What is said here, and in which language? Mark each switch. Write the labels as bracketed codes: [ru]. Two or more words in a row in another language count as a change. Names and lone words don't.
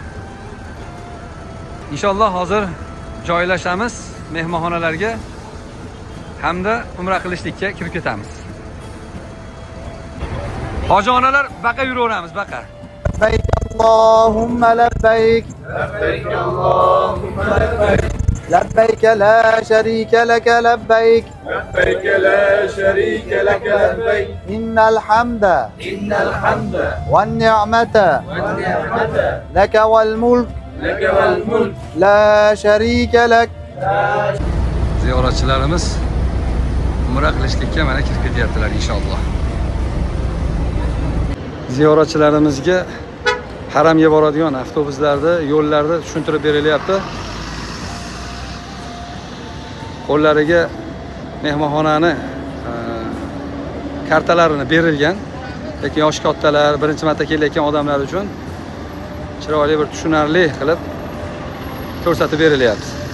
[uz] Inshaalloh hozir joylashamiz mehmonxonalarga hamda umra qilishlikka kirib ketamiz. Hoji onalar baqa yuraveramiz, baqa. [ar] لبيك اللهم لبيك. لبيك اللهم لبيك. لبيك لا شريك لك لبيك. لبيك لا شريك لك لبيك. إن الحمد إن الحمد والنعمة والنعمة لك والملك لك والملك لا شريك لك. [uz] Ziyoratchilarimiz umra qilishlikka mana kirib ketyaptilar inshaalloh. Ziyoratchilarimizga haramga boradigan avtobuslarda, yo'llarda tushuntirib berilyapti. Qo'llariga mehmonxonani kartalarini berilgan, lekin yosh kattalar, birinchi marta kelayotgan odamlar uchun chiroyli bir tushunarli qilib ko'rsatib berilyapti.